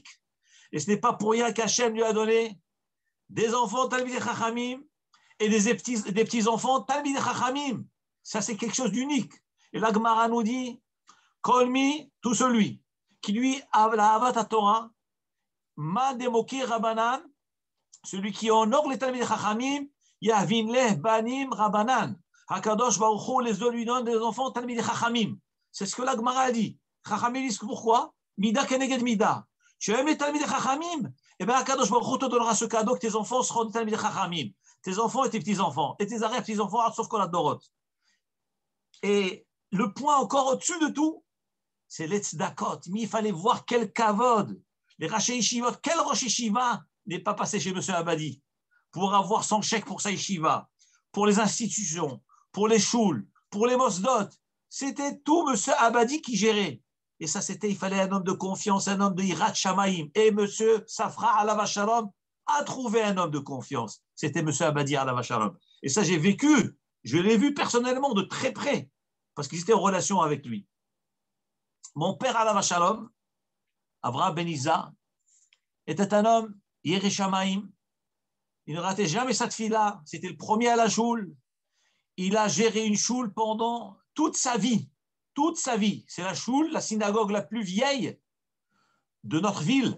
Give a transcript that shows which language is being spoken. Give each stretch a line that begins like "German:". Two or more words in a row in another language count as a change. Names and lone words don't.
French: Et ce n'est pas pour rien qu'Hachem lui a donné des enfants
Hebrew: תלמידי חכמים
French: et des petits-enfants
Hebrew: תלמידי חכמים.
French: Ça, c'est quelque chose d'unique. Et la Gemara nous dit, Kolmi, tout celui qui lui a la
Hebrew: אהבת תורה,
Aramaic: מאן דמוקיר רבנן,
French: celui qui honore les
Hebrew: תלמידי חכמים,
Aramaic: הווין ליה בנים רבנן.
Hebrew: הקדוש ברוך הוא
French: les lui donne des enfants
Hebrew: תלמידי חכמים.
French: C'est ce que la Gemara a dit. Chachamim disent pourquoi?
Hebrew: מידה כנגד מידה.
French: Tu aimes les
Hebrew: תלמידי חכמים?
French: Eh bien,
Hebrew: הקדוש ברוך הוא
French: te donnera ce cadeau que tes enfants seront des
Hebrew: תלמידי חכמים.
French: Tes enfants et tes petits-enfants. Et tes arrière-petits-enfants, sauf qu'on a Dorot. Et le point encore au-dessus de tout, c'est les tzedakot. Mais il fallait voir quel kavod. Les
Hebrew: ראשי ישיבות,
French: quel
Hebrew: ראש ישיבה
French: n'est pas passé chez M. Abadi pour avoir son chèque pour sa yeshiva, pour les institutions, pour les choules, pour les mosdot. C'était tout M. Abadi qui gérait. Et ça, il fallait un homme de confiance, un homme de
Hebrew: יראת שמים.
French: Et M. Safra
Hebrew: עליו שלום
French: a trouvé un homme de confiance. C'était M. Abadi
Hebrew: עליו שלום.
French: Et ça, j'ai vécu, je l'ai vu personnellement de très près, parce qu'ils étaient en relation avec lui. Mon père
Hebrew: עליו שלום,
French: Avraham Ben Isa, était un homme
Hebrew: ירא שמים.
French: Il ne ratait jamais sa tfila. C'était le premier à la choule. Il a géré une choule pendant toute sa vie. Toute sa vie. C'est la choule, la synagogue la plus vieille de notre ville.